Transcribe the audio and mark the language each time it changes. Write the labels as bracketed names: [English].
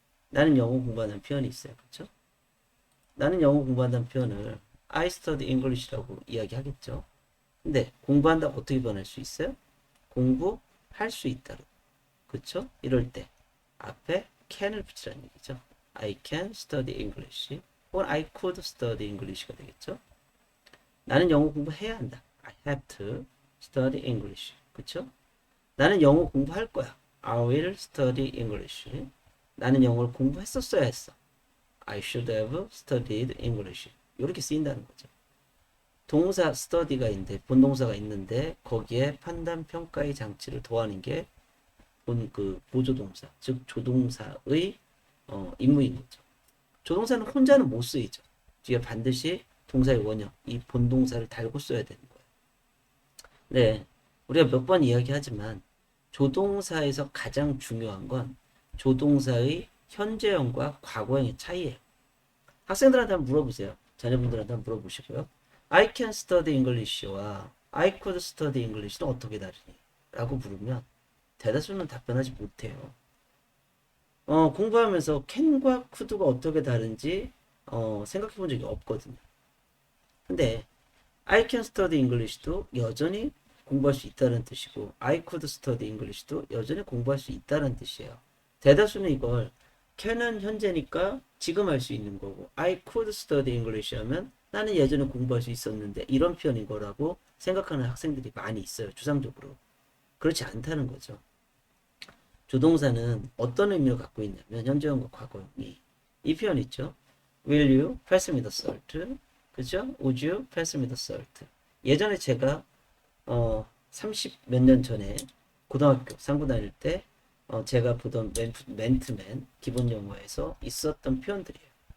[Korean] 나는 영어 공부한다는 표현이 있어요. 그렇죠? 나는 영어 공부한다는 표현을 [English] I study English [Korean] 라고 이야기하겠죠. 근데 공부한다 어떻게 변할 수 있어요? 공부할 수 있다. 그렇죠? 이럴 때 앞에 can을 붙이라는 얘기죠. [English] I can study English or I could study English [Korean] 가 되겠죠. 나는 영어 공부해야 한다. [English] I have to study English. [Korean] 그쵸? 나는 영어 공부할 거야. [English] I will study English. [Korean] 나는 영어를 공부했었어야 했어. [English] I should have studied English. [Korean] 이렇게 쓰인다는 거죠. 동사 study가 있는데 본동사가 있는데 거기에 판단 평가의 장치를 더하는 게 본 그 보조동사, 즉 조동사의 임무인 거죠. 조동사는 혼자는 못 쓰이죠. 뒤에 반드시 동사의 원형, 이 본동사를 달고 써야 되는 거예요. 네, 우리가 몇 번 이야기하지만 조동사에서 가장 중요한 건 조동사의 현재형과 과거형의 차이예요. 학생들한테 한번 물어보세요. 자녀분들한테 한번 물어보시고요. [English] I can study English와 I could study English는 [Korean] 어떻게 다르니? 라고 물으면 대다수는 답변하지 못해요. 공부하면서 can과 could가 어떻게 다른지 생각해 본 적이 없거든요. 근데 [English] I can study English [Korean] 도 여전히 공부할 수 있다는 뜻이고 [English] I could study English [Korean] 도 여전히 공부할 수 있다는 뜻이에요. 대다수는 이걸 can은 현재니까 지금 할 수 있는 거고 [English] I could study English [Korean] 하면 나는 예전에 공부할 수 있었는데 이런 표현인 거라고 생각하는 학생들이 많이 있어요. 주상적으로. 그렇지 않다는 거죠. 조동사는 어떤 의미를 갖고 있냐면 현재형과 과거형이 이 표현 있죠. [English] Will you pass me the salt? [Korean] 그죠? [English] Would you pass me the salt? [Korean] 예전에 제가 30 몇 년 전에 고등학교 상고 다닐 때 제가 보던 멘트맨 기본 영어에서 있었던 표현들이에요.